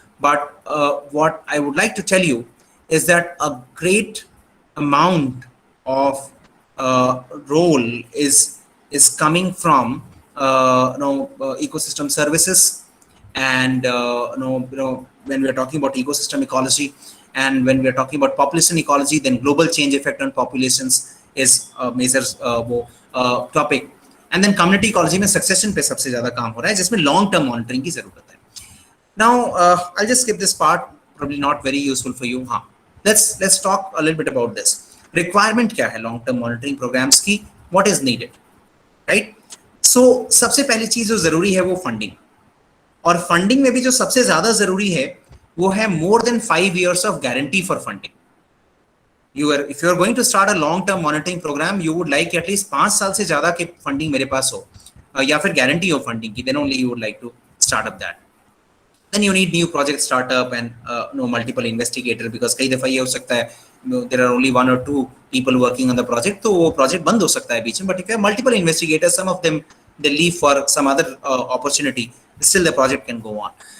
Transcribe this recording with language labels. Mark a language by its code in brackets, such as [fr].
[en] But what I would like to tell you is that a great amount of role is coming from ecosystem services, and when we are talking about ecosystem ecology, and when we are talking about population ecology, then global change effect on populations, [hi] is major वो topic. And then community ecology में succession पे सबसे ज्यादा काम हो रहा है, जिसमें लॉन्ग टर्म मॉनिटरिंग की जरूरत है. [en] Now, I'll just skip this part. Probably not very useful for you. हाँ, let's talk a little bit about this. Requirement [hi] क्या है [en] long term monitoring programs की? What is needed, right? [hi] So सबसे पहली चीज जो जरूरी है वो फंडिंग. और फंडिंग में भी जो सबसे ज्यादा जरूरी है वो है [en] more than 5 years of guarantee for funding. If you are going to start a long term monitoring program, you would like at least 5 [hi] साल से ज्यादा के फंडिंग मेरे पास हो, या फिर गारंटी हो फंडिंग की, [en] then only you would like to start up that. Then you need new project startup and multiple investigator, because [hi] कई दफा ये हो सकता है [en] there are only 1 or 2 people working on the project, [hi] तो वो project बंद हो सकता है बीच में. [en] But if you have multiple investigators, some of them they leave for some other opportunity, still the project can go on.